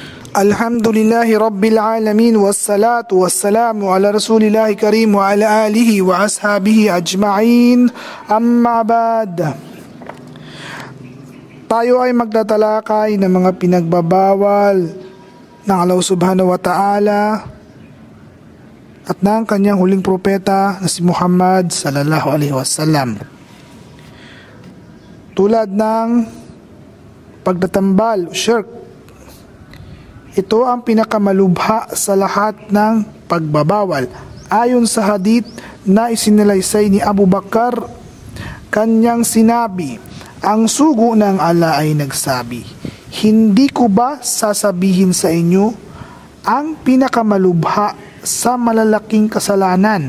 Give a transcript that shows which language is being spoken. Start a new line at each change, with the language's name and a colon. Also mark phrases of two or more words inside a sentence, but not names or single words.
Arabic: الحمد لله رب العالمين والصلاة والسلام على رسول الله الكريم وعلى آله وأصحابه أجمعين. أما بعد.
Filipino: Tayo ay magtatalakay ng mga pinagbabawal ng Allah
Arabic: سبحانه وتعالى
Filipino: at ng kanyang huling propeta na si Muhammad
Arabic: صلى الله عليه وسلم.
Filipino: Tulad ng pagtatambal, shirk. Ito ang pinakamalubha sa lahat ng pagbabawal. Ayon sa hadith na isinalaysay ni Abu Bakar, kanyang sinabi, ang sugo ng Allah ay nagsabi, hindi ko ba sasabihin sa inyo ang pinakamalubha sa malalaking kasalanan?